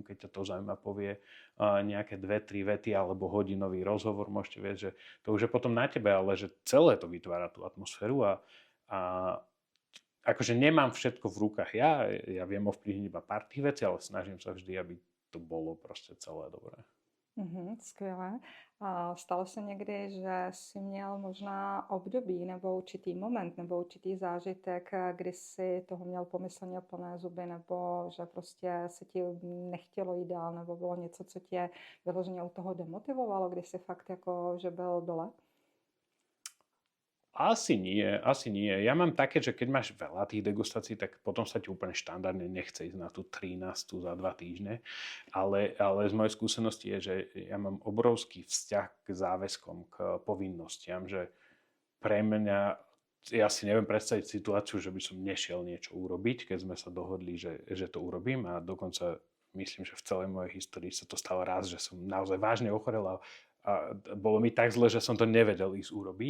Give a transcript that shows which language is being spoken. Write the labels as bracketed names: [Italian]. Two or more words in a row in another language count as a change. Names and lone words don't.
[Slovak] Keď ťa to zaujíma, povie nejaké 2-3 vety alebo hodinový rozhovor. Môžete vedieť, že to už je potom na tebe, ale že celé to vytvára tú atmosféru a akože nemám všetko v rukách ja viem ovplyvniť iba pár tých vecí, ale snažím sa vždy, aby to bolo proste celé dobré. [Czech] Skvělé. A stalo se někdy, že jsi měl možná období nebo určitý moment nebo určitý zážitek, kdy jsi toho měl pomyslně plné zuby nebo že prostě se ti nechtělo jít dál nebo bylo něco, co tě vyloženě u toho demotivovalo, kdy jsi fakt jako, že byl dole? [Slovak] Asi nie. Ja mám také, že keď máš veľa tých degustácií, tak potom sa ti úplne štandardne nechce ísť na tú 13 za 2 týždne. Ale z mojej skúsenosti je, že ja mám obrovský vzťah k záväzkom, k povinnostiam, že pre mňa, ja si neviem predstaviť situáciu, že by som nešiel niečo urobiť, keď sme sa dohodli, že to urobím a dokonca myslím, že v celej mojej histórii sa to stalo raz, že som naozaj vážne ochorel a bolo mi tak zle, že som to nevedel ísť urobiť.